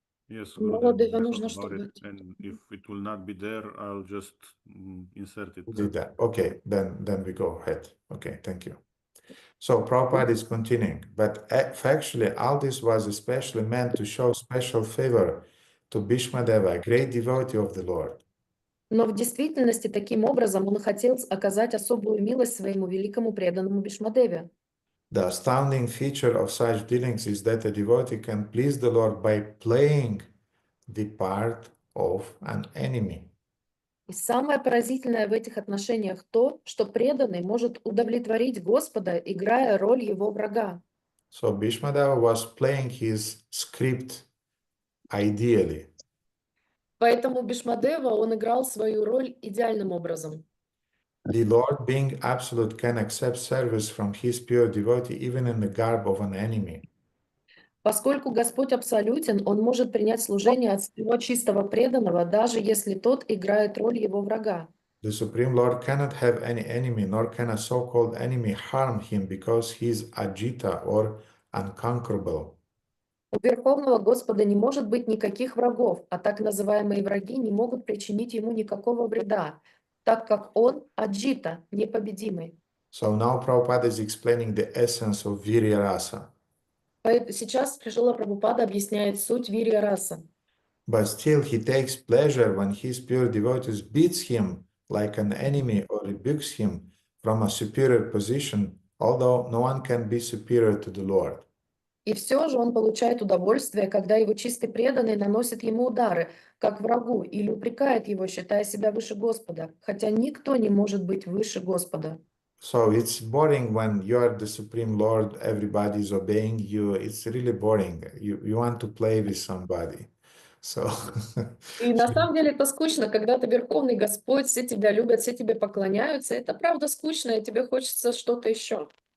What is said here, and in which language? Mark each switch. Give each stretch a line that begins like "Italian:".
English: Yes, Gurudev, and if it will not be there, I'll just insert it. Do that. Okay, then we go ahead. Okay, thank you. So Prabhupada is continuing, but factually all this was especially meant to show special favor to Bhishmadeva, a great devotee of the Lord.
Russian: Но в действительности таким образом он хотел оказать особую милость своему великому преданному Бхишмадеве.
English: The astounding feature of such dealings is that a devotee can please the Lord by playing the part of an enemy.
Russian: И самое поразительное в этих отношениях то, что преданный может удовлетворить Господа, играя роль его врага.
English: So Bhishmadeva was playing his script ideally.
Russian: Поэтому Бхишмадева, он играл свою роль идеальным образом.
English: The Lord, being absolute, can accept service from his pure devotee even in the garb of an enemy.
Russian: Поскольку Господь абсолютен, Он может принять служение от своего чистого преданного, даже если тот играет роль его врага.
English: The Supreme Lord cannot have any enemy, nor can a so-called enemy harm him because he is Ajita or unconquerable.
Russian: У Верховного Господа не может быть никаких врагов, а так называемые враги не могут причинить ему никакого вреда, так как он аджита, непобедимый.
English: So now Prabhupada is explaining the essence of Virya Rasa.
Russian: Сейчас Шрила Прабхупада объясняет суть вирья раса.
English: But still he takes pleasure when his pure devotees beats him like an enemy or rebukes him from a superior position, although no one can be superior to the Lord.
Russian: И все же он получает удовольствие, когда его чистый преданный наносит ему удары, как врагу, или упрекает его, считая себя выше Господа, хотя никто не может быть выше Господа.
English: So it's boring when you are the Supreme Lord, everybody is obeying you. It's really boring. You want to play with somebody. So
Russian: И на самом деле это скучно, когда ты Верховный Господь, все тебя любят, все тебе поклоняются. Это правда скучно, и тебе хочется что-то еще.